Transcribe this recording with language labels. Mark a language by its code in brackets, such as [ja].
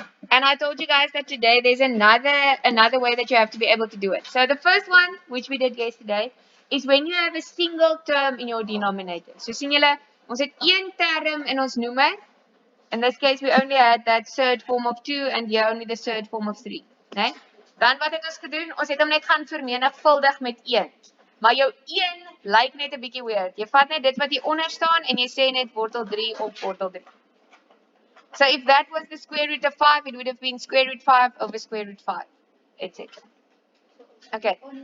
[en] And I told you guys that today there's another way that you have to be able to do it. So the first one, which we did yesterday, is when you have a single term in your denominator. [af] So sien julle, ons het een term in ons noemer. [en] In this case, we only had that third form of 2 and here only the third form of 3. [af] Nee? Dan wat het ons gedoen? Ons het hom net gaan vermenigvuldig met 1. Maar jou 1 lyk net 'n bietjie weird. Jy vat net dit wat hier onder staan en jy sê net wortel 3 op wortel 3. [en] So if that was the square root of 5, it would have been square root 5 over square root 5, etc. Okay.